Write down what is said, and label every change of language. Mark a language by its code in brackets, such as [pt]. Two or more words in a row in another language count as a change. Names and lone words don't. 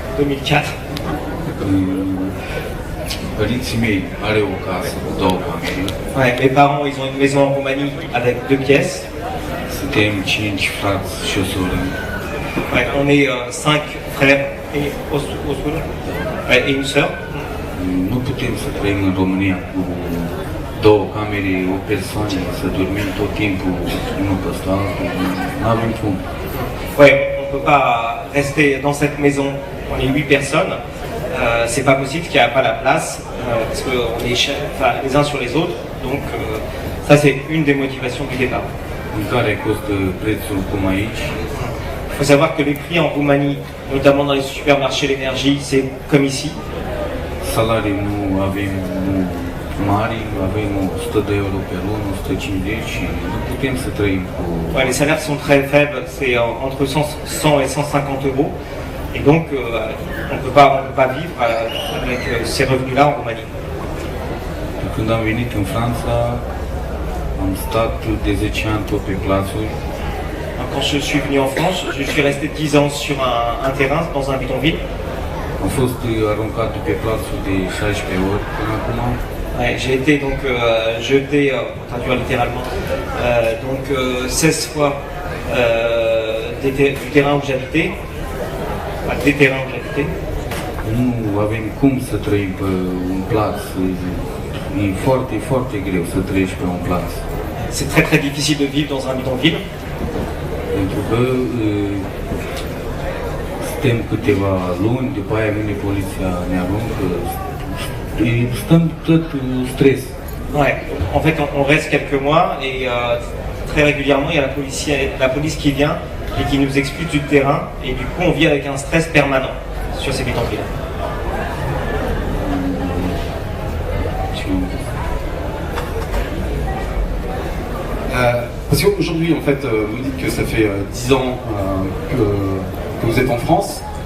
[ro] 2004. Părinții mei are o casă cu două camere. [fr] Ouais, mes parents, ils ont une maison en Roumanie avec 2 pièces. [ro] Suntem 5 frați și o soră. [fr] Ouais, on est 5 frères et ouais, et une sœur. [ro] Nu putem să trăim în România cu două camere, o persoană, să dormim tot timpul unul peste altul. Nu avem cum. [fr] Ouais, on peut pas rester dans cette maison. On est 8 personnes. C'est pas possible qu'il n'y a pas la place parce qu'on est les uns sur les autres. Donc ça c'est une des motivations du départ. [ro] Mâncarea costă prețul cum aici. [fr] Il faut savoir que les prix en Roumanie, notamment dans les supermarchés l'énergie, c'est comme ici. [ro] Salarii nu avem mari, avem 100 de euro pe lună, 150 și nu putem să trăim cu... [fr] Ouais, les salaires sont très faibles, c'est entre 100 et 150 euros. Et donc, on ne peut pas vivre avec ces revenus-là en Roumanie. [ro] Când am venit în Franța, am stat de 10 ani tot pe plațuri. [fr] Quand je suis venu en France, je suis resté 10 ans sur un terrain, dans un bidonville. [ro] Am fost aruncat pe plațuri de 16 ori până acum. [fr] Ouais, j'ai été donc jeté, pour traduire littéralement, 16 fois du terrain où j'habitais. Des terrains où j'habitais. [ro] Nu avem cum să trăim pe un plaț. E foarte, foarte greu să trăiești pe un plaț. [fr] C'est très très difficile de vivre dans un bidonville. [ro] Pentru că stăm câteva luni, după aia vine poliția, ne aruncă. Stăm tot stres. [fr] Ouais, en fait on reste quelques mois et très régulièrement il y a la police qui vient et qui nous expulse du terrain et du coup on vit avec un stress permanent sur ces bidonvilles. Parce qu'aujourd'hui, en fait, vous dites que ça fait 10 ans que vous êtes en France.